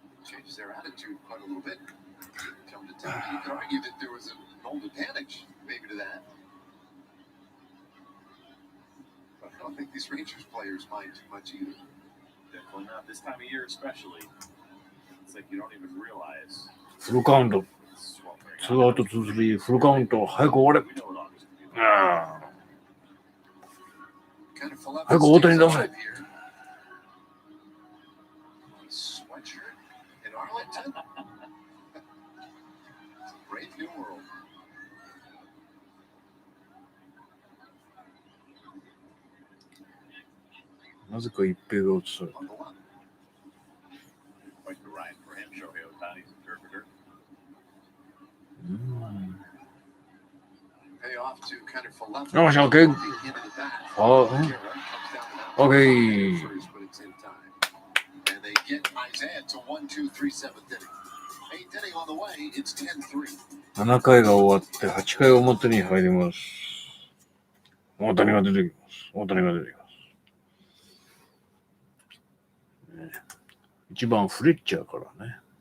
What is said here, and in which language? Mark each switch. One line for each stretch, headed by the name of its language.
English: Changes their attitude quite a little bit. Come to town. You could argue that there was an old advantage maybe to that. But I don't think these Rangers players mind too much either. Definitely not this time of year, especially. It's like you don't even realize.
Japanese: フルカウント。ツーアウト、ツースリー、フルカウント、早く終われ。早く大谷出せ。
English: Sweatshirt in Arlington. Brave new world.
Japanese: なぜか一平が映された。
English: Quite the ride for him, Shohei Ohtani's interpreter. Payoff to kind of full left. Oh, okay. Into the bat. Oh, Comes down the mound. okay. First, but it's in time. And they get Isaiah to 1-2-3 seventh inning. 8th inning on the way. It's 10-3.
Japanese: 7回が終わって8回表に入ります。大谷が出てきます。大谷が出てきます。 1番フレッチャーからね。